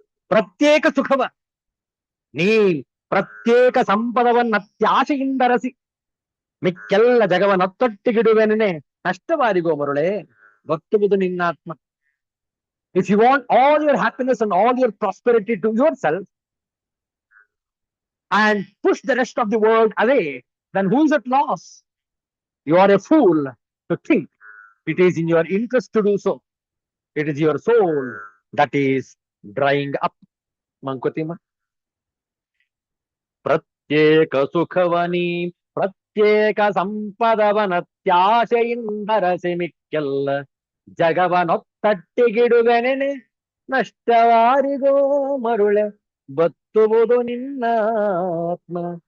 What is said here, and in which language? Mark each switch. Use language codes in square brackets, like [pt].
[kn] ಪ್ರತ್ಯೇಕ ಸುಖವ ನೀ ಪ್ರತ್ಯೇಕ ಸಂಪದವನ್ನತ್ಯಾಶೆಯಿಂದರಸಿ ಮಿಕ್ಕೆಲ್ಲ ಜಗವನ್ನೊತ್ತೊಟ್ಟಿಗಿಡುವೆನೇ ನಷ್ಟವಾರಿಗೋ ಮರುಳೆ ಗೊತ್ತುವುದು ನಿನ್ನಾತ್ಮ. [en] If you want all your happiness and all your prosperity to yourself and push the rest of the world away, then who is at loss? You are a fool to think it is in your interest to do so. It is your soul that is drying up. [kn] Mankutimma. ಪ್ರತ್ಯೇಕ ಸುಖವನಿ ಪ್ರತ್ಯೇಕ ಸಂಪದವನತ್ಯಾಶೆಯಿಂದರಸಿ ಮಿಕ್ಕೆಲ್ಲ ಜಗವನೊತ್ತಟ್ಟಿಗಿಡುವೆನೆನೆ ನಷ್ಟವಾರಿಗೋ ಮರುಳೆ ಬತ್ತುವುದು ನಿನ್ನ ಆತ್ಮ.